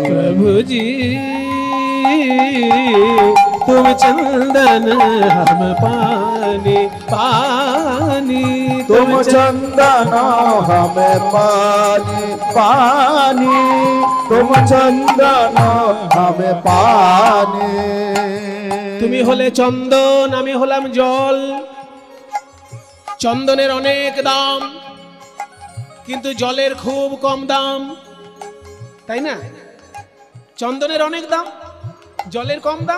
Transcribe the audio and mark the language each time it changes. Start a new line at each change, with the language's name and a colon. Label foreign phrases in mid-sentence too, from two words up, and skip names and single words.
Hindi: प्रभु जी तुम चंदन हम पानी पानी, तुम चंदन हमें पानी पानी, तुम चंदन हमें पानी।
Bangla: তুমি হলে চন্দন, আমি হলাম জল। চন্দনের অনেক দাম কিন্তু জলের খুব কম দাম, তাই না? চন্দনের অনেক দাম, জলের কম দাম।